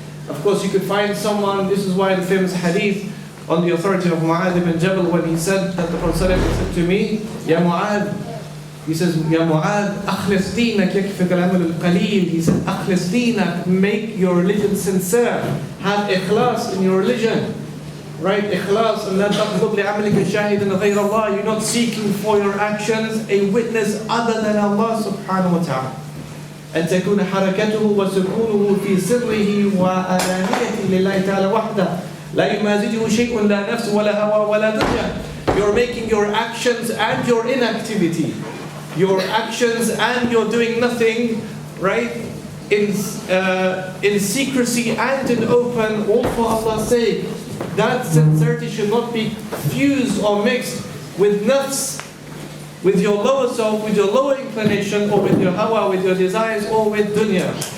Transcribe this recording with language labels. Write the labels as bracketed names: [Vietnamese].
[English] Of course, you could find someone, this is why the famous hadith on the authority of Mu'adh ibn Jabal, when he said that the Prophet said to me, Ya Mu'adh, he says, Ya Mu'adh, [Arabic] أخلص دينك يكفك العمل القليل. [English] He said, [Arabic] أخلص دينك, [English] make your religion sincere. Have ikhlas in your religion. Right? Ikhlas, and [Arabic] لا تقبض لعملك شاهدا غير الله. [English] You're not seeking for your actions a witness other than Allah subhanahu wa ta'ala. [Arabic] أن تكون حركته وسكونه في سره وعلانيته لله تعالى وحده لا يمازجه شيء لا نفس ولا هوى ولا دنيا. [English] You're making your actions and your inactivity, your actions and your doing nothing, right? In secrecy and in open, all for Allah's sake. That sincerity should not be fused or mixed with nafs, with your lower self, with your lower inclination, or with your hawa, with your desires, or with dunya.